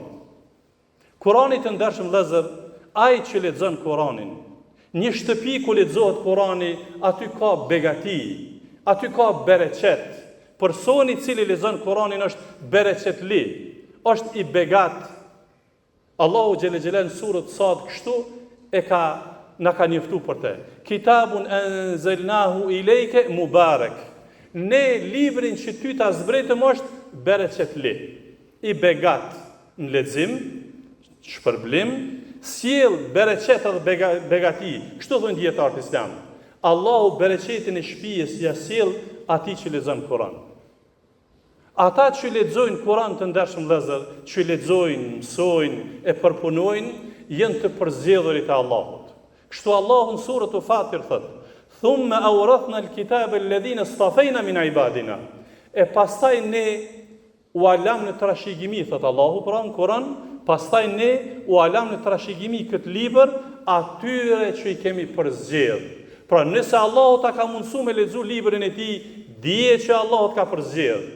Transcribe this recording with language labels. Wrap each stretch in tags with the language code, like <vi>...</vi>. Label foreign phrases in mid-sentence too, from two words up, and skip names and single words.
<sq>Kurani të ndershëm vëllezër, ai që lexon Kuranin, një shtëpi ku lexohet Kurani, aty ka begati, aty ka bereqet. Personi I cili lexon Kuranin është bereqetli, është I begat. Allahu</sq> <ar>جل جلاله</ar> <sq>surët Sad kështu na ka njoftuar për te.</sq> <ar>كتاب أنزلناه إليك مبارك.</ar> <sq>Ne librin që ty ta zbretëm është bereqetli, I begat në lexim, shpërblim, sjell bereqet dhe begati. Kështu thonë dietarët islam. Allahu bereqetin e shtëpisë ja sjell atij që lexon Kur'an. Ata që lexojnë Kur'an të ndershëm vëllezër, që lexojnë, mësojnë e përpunojnë, janë të përzgjedhurit e Allahut. Kështu Allahu në surën Fatir thotë:</sq> <ar>"ثم أورثنا الكتاب الذين اصطفينا من عبادنا."</ar> <sq>E pastaj ne u alam në trashëgimi, thot Allahu pra në Kur'an, pastaj ne u alam në trashëgimi këtë libër atyre që I kemi përzgjedh. Pra nëse Allahu ta ka mundsuar me lexu librin e tij, dije që Allahu ka përzgjedh.</sq>